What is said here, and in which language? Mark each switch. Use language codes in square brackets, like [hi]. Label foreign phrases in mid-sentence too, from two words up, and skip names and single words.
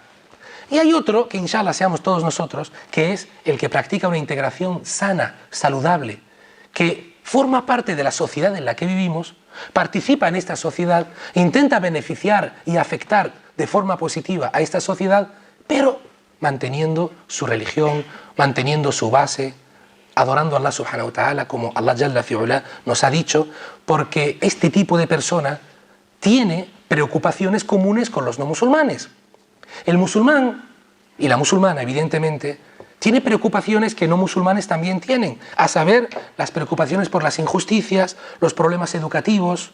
[es] Y hay otro, que [ar] إن شاء الله [es] seamos todos nosotros, que es el que practica una integración sana, saludable, que forma parte de la sociedad en la que vivimos, participa en esta sociedad, intenta beneficiar y afectar de forma positiva a esta sociedad, pero manteniendo su religión, manteniendo su base, adorando a Allah [ar] سبحانه وتعالى [es] como Allah [ar] جل في علاه [es] nos ha dicho, porque este tipo de persona tiene preocupaciones comunes con los no musulmanes. El musulmán y la musulmana, evidentemente, tiene preocupaciones que no musulmanes también tienen, a saber, las preocupaciones por las injusticias, los problemas educativos.